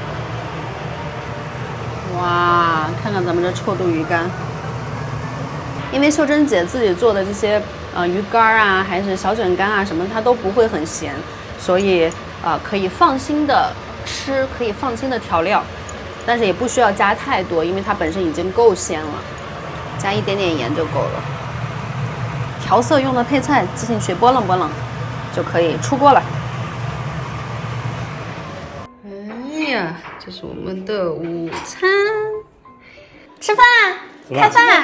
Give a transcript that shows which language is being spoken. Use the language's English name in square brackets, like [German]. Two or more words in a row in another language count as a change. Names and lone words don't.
[Chinese] 哇，看看咱們這臭肚魚乾。因為秀珍姐自己做的這些魚乾啊，還是小卷乾啊什麼，它都不会很鹹，所以可以放心的吃，可以放心的調料，但是也不需要加太多，因為它本身已經夠鮮了，加一點點鹽就夠了。調色用的配菜擠進去，撥楞就可以出鍋了。哎呀，這是我們的午餐，吃飯，開飯。